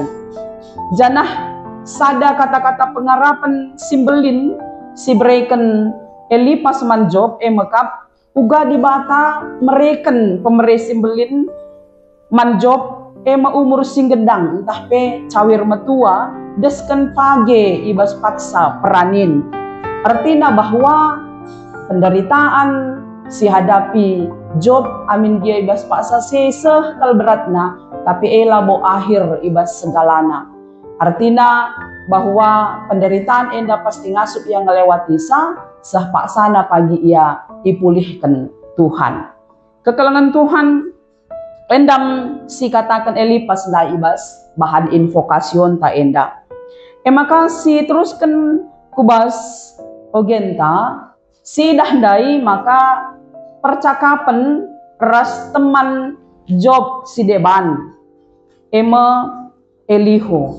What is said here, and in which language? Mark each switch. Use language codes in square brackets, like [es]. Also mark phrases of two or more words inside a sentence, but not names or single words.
[btx] Janah sada kata-kata pengarapan simbelin si bereken Elipas man Job mekap uga dibata mereken pemere simbelin man Job umur singgedang entah pe cawir metua desken page ibas paksa peranin. Artinya bahwa penderitaan si hadapi Job amin dia ibas paksa seseh kal beratna tapi labo akhir ibas segalana. Artinya bahwa penderitaan enda pasti ngasup yang ngelewati sah paksana pagi ia dipulihkan Tuhan. Kekelengan Tuhan endam si katakan Elipas lah ibas bahan invokasion ta enda. Maka si teruskan kubas ogenta si dahdai maka percakapan ras teman Job si deban Elihu.